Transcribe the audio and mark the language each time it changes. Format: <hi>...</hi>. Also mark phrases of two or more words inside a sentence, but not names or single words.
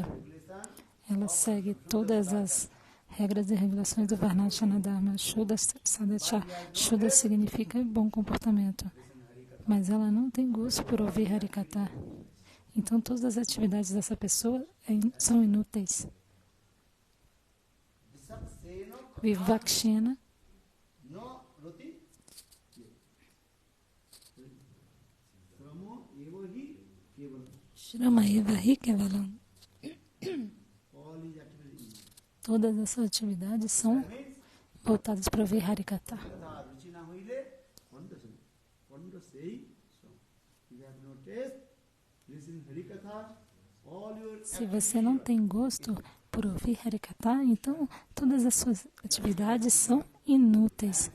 <pt>Ela segue todas as regras e regulações do Varnashana Dharma.</pt> <sa>शुद्ध सदाचार.</sa> <pt>Shuddha significa bom comportamento. Mas ela não tem gosto por ouvir Harikatha. Então todas as atividades dessa pessoa são inúteis. Vivakshena.</pt> <sa>श्रम एव हि केवलम्.</sa> <pt>Todas as suas atividades são voltadas para ouvir Harikatha. Se você não tem gosto por ouvir Harikatha, então todas as suas atividades são inúteis.</pt>